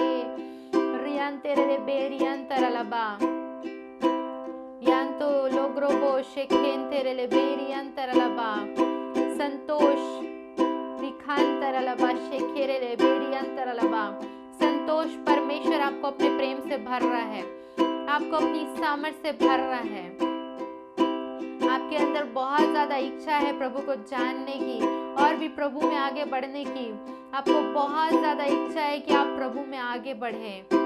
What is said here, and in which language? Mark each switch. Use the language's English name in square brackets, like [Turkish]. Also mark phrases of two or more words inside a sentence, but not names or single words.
[Hindi] रियांतेरे ले बेरी अंतरलबा। यांतो लोग्रोबो से खेंतेरे ले बेरी अंतरलबा। संतोष संतोष, परमेश्वर आपको अपने प्रेम से भर रहा है, आपको अपनी सामर्थ से भर रहा है। आपके अंदर बहुत ज्यादा इच्छा है प्रभु को जानने की और भी प्रभु में आगे बढ़ने की। आपको बहुत ज्यादा इच्छा है कि आप प्रभु में आगे बढ़े।